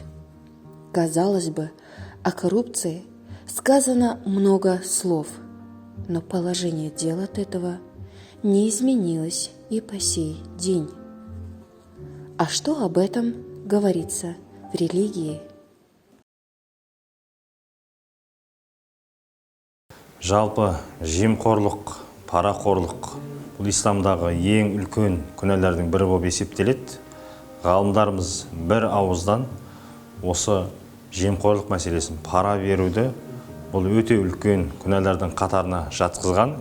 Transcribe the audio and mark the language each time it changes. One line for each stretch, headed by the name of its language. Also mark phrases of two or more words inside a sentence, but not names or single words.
Russian: Казалось бы, о коррупции сказано много слов, но положение дел от этого не изменилось и по сей день. А что об этом говорится в религии?
Kazakh: Жалпы жемқорлық, парақорлық бұл исламдағы ең үлкен күнәлардың бірі болып есептеледі. Ғалымдарымыз бір ауыздан осы жемқорлық мәселесін, пара беруді бұл өте үлкен күнәлардың қатарына жатқызған.